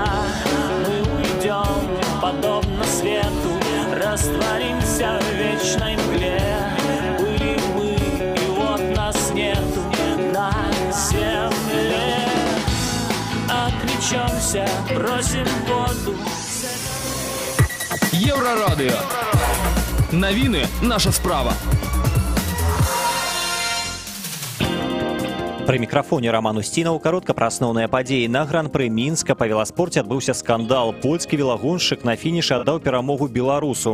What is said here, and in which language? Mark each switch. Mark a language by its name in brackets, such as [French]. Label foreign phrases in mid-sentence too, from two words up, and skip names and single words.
[Russian] Мы уйдем подобно свету, растворимся в вечной мгле. Были мы, и вот нас нету на земле. Отречемся, бросим воду. [Belarusian] Еўрарадыё. Навіны наша справа. Пры мікрафоне Роман Устінаў, каротка пра асноўныя падзеі. На гран-пры Мінска па веласпорце адбыўся скандал. Польскі велагоншчык на фінішы аддаў перамогу беларусу.